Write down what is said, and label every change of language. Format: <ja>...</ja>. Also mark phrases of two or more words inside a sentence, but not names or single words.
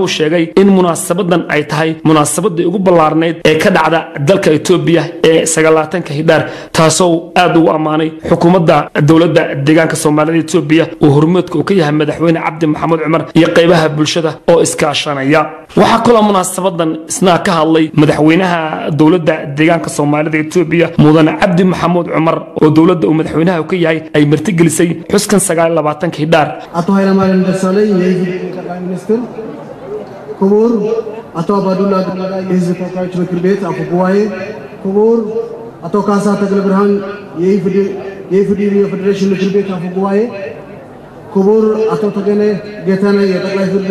<so>sheegay in munaasabadan ay tahay munaasabadii ugu ballaarneed ee ka dhacda dalka Itoobiya ee 29 hiddaar taasoo aad u amaanay xukuumadda dawladda deegaanka Soomaalida Itoobiya oo hormuudka u ka yahay madaxweyne Cabdi Maxamed Cumar iyo qaybaha bulshada oo iskaashanaya waxa kala munaasabadan isna ka hadlay madaxweynaha dawladda deegaanka Soomaalida Itoobiya mudane Cabdi Maxamed Cumar oo dawladda uu madaxweynaha ka yahay ay martigelisay xuskan 29 hiddaar</so> <am>ato Hayramaryan Dasalay የጠቅላይ ሚኒስትር ክቡር አቶ አባዱላ ገመዳ የህዝብ ተወካዮች ምክር ቤት አፈ ጉባኤ ክቡር አቶ ካሳ ተክለ ብርሃን የኢፌዴሪ ፌዴሬሽን ምክር ቤት አፈ ጉባኤ ክቡር አቶ ተገነ ጌታነህ የጠቅላይ ፍርድ</am>